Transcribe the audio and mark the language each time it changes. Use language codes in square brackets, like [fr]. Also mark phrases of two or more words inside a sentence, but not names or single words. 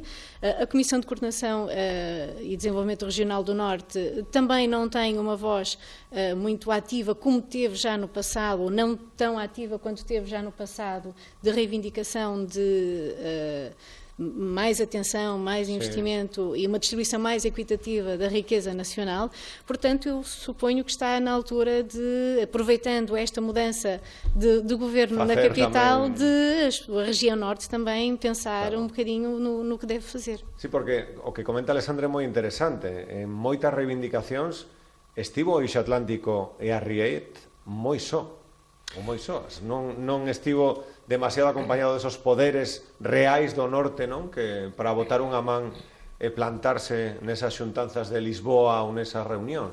[pt] A Comissão de Coordenação e Desenvolvimento Regional do Norte também não tem uma voz muito ativa como teve já no passado, ou não tão ativa quanto teve já no passado, de reivindicação de mais atenção, mais investimento e uma distribuição mais equitativa da riqueza nacional. Portanto, eu suponho que está na altura de, aproveitando esta mudança de governo na capital, de a região norte também pensar un bocadinho no que debe fazer. [gl] Sí, porque o que comenta Alexandre é moi interesante. En moitas reivindicacións estivo o Eixo Atlántico e a Riet moi só. Non estivo demasiado acompañado desos poderes reais do norte, non? Que para botar unha man e plantarse nesas xuntanzas de Lisboa ou nesas reunións.